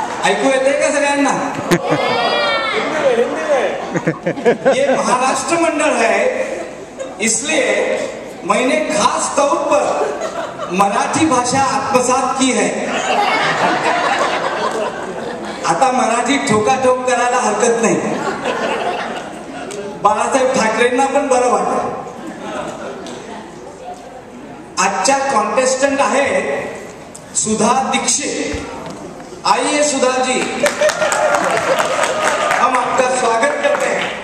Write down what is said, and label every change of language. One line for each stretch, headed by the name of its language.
Marathi: ऐकू येते का सगळ्यांना?
Hindi: ये महाराष्ट्र मंडल है, इसलिए मैंने खास तौर पर मराठी भाषा आत्मसात की है.
Marathi: आता मराठी ठोकाठोक करायला हरकत नाही. बाळासाहेब ठाकरेंना पण बरं वाटतं. आजच्या कॉन्टेस्टंट आहेत सुधा दीक्षित.
Hindi: आइए सुधा जी, हम आपका स्वागत करते हैं.